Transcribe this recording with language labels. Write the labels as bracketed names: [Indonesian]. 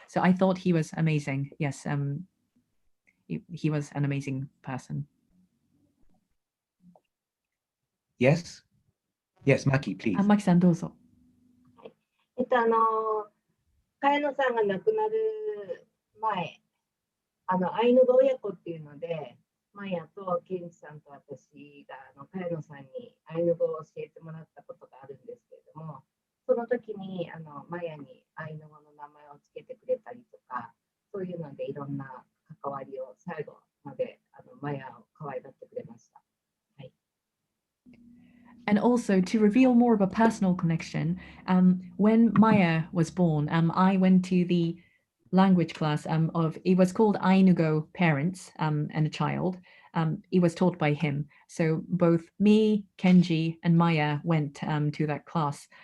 [English] So I thought he was amazing. Yes, he was an amazing person. Yes? Yes, Maki, please. [Japanese] Maki-san, どうぞ。茅野さんが亡くなる前、アイヌ語親子っていうので、マヤとケンジさんと私が茅野さんにアイヌ語を教えてもらったことがあるんですけれども、その時にマヤにアイヌ語の名前をつけてくれたりとか、そういうのでいろんな関わりを最後までマヤを可愛がってくれました。はい。 [English] And also to reveal more of a personal connection, when Maya was born, I went to the language class of, it was called Ainugo Parents and a Child. It was taught by him. So both me, Kenji, and Maya went to that class.